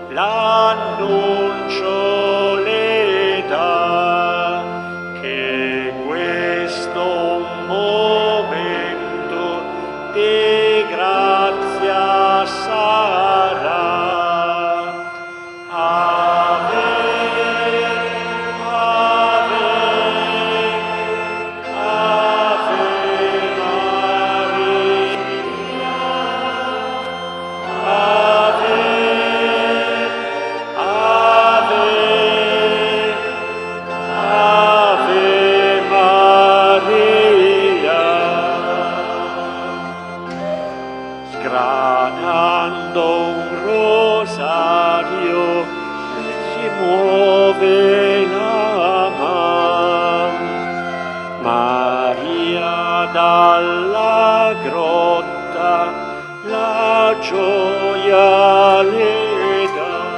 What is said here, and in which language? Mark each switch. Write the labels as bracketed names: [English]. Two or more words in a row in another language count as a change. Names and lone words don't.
[Italian] l'annuncio le dà che questo un momento di grazia sarà. [Latin] Ave, Ave, Ave Maria, Ave, Ave, Ave Maria. [Italian] Sgranando un rosario si muove la man. Maria dalla grotta la gioia le dà.